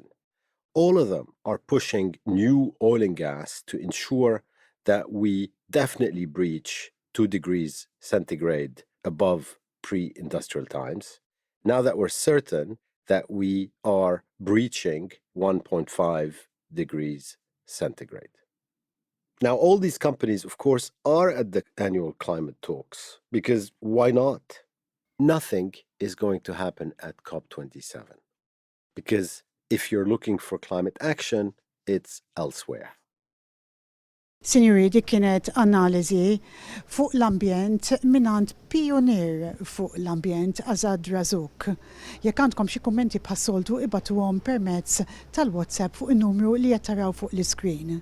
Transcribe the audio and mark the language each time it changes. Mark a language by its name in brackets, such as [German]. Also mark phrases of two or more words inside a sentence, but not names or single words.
[English] All of them are pushing new oil and gas to ensure that we definitely breach 2 degrees centigrade above pre-industrial times, now that we're certain that we are breaching 1.5 degrees centigrade. Now, all these companies, of course, are at the annual climate talks, because why not? Nothing is going to happen at COP27, because if you're looking for climate action, it's elsewhere. [Maltese] Sinjuri, dik kienet analiżi fuq l-ambjent minant pionier fuq l-ambjent Assaad Razzouk. Jekk għandkom xi kummenti bħas-soltu ibatuhom permezz tal-WhatsApp fuq in-numru li qed taraw fuq l-iskrin.